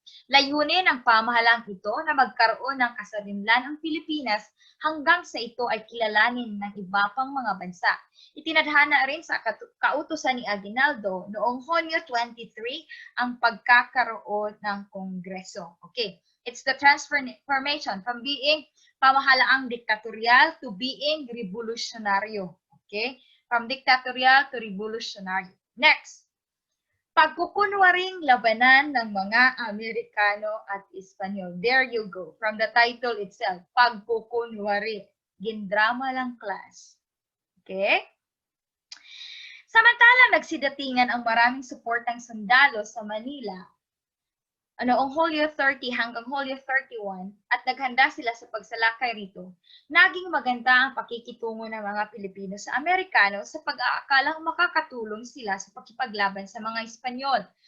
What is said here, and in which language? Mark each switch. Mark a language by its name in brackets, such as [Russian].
[Filipino] Layunin ng pamahalaang ito na magkaroon ng kasarinlan ang Pilipinas hanggang sa ito ay kilalanin ng iba pang mga bansa. Itinadhana rin sa kautusan ni Aguinaldo noong Hunyo 23 ang pagkakaroon ng Kongreso. [English] Okay, it's the transformation from being [Filipino] pamahalaang diktatorial [English] to being revolusyonaryo. Okay? From diktatorial to revolutionary. Next. [Filipino] Pagkukunwaring labanan ng mga Amerikano at Espanyol. [English] There you go. From the title itself, pagkukunwari. [Filipino] Gindrama lang class. Okay? Samantalang nagsidatingan ang maraming suportang sundalo sa Manila noong Hulyo 30 hanggang Hulyo 31 at naghanda sila sa pagsalakay rito, naging maganda ang pakikitungo ng mga Pilipino sa Amerikano sa pag-aakalang makakatulong sila sa pakipaglaban sa mga Espanyol.